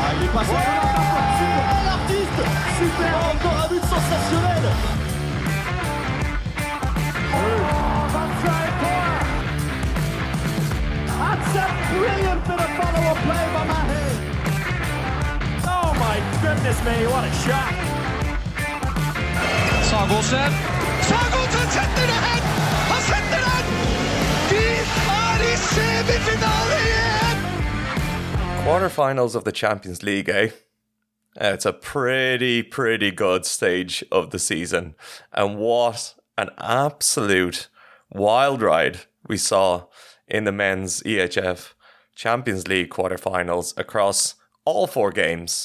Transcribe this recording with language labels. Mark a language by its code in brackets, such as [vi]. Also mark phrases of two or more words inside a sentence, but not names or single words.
[fr] passe. Super l'artiste. Super. Encore un but sensationnel. [en] That's a brilliant bit of follow-up play by Mahe. Oh my goodness me, what a shot. [no] Sagosen setter det hen! Han setter den! De i semifinale igjen! [en] Quarterfinals of the Champions League, eh? It's a pretty good stage of the season. And what an absolute wild ride we saw in the men's EHF Champions League quarterfinals across all 4 games.